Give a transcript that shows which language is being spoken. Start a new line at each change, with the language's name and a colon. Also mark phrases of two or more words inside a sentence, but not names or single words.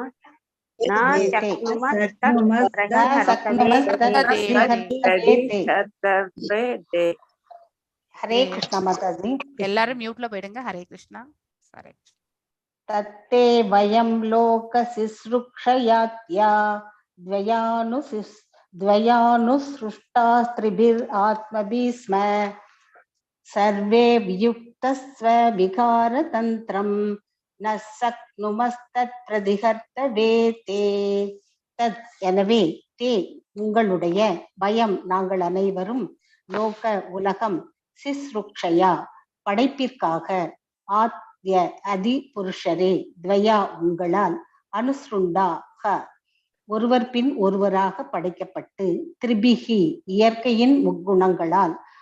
Tamil: ஹரே கிருஷ்ணா மாதாஜி. எல்லாரும் மியூட்ல போயிடுங்க. ஹரே கிருஷ்ணா. ஹரே
Sanskrit: तत्ते वयं लोक सिसृक्षयाद्या द्वयानुसृष्टास्त्रिभिर् आत्मभिः स्म सर्वे वियुक्तस्व विकारतन्त्रम् न शक्नुमस्तत् प्रतिहर्तवे ते तत्.
Tamil: எனவே தே உங்களுடைய பயம் நாங்கள் அனைவரும் லோக உலகம் சிஸ்ருக்ஷயா படைப்பிற்காக ஆத்ய அதி புருஷரே துவயா உங்களால் அனுசுருண்டாக ஒருவர் பின் ஒருவராக படைக்கப்பட்டு திரிபிகி இயற்கையின் முக்குணங்களால்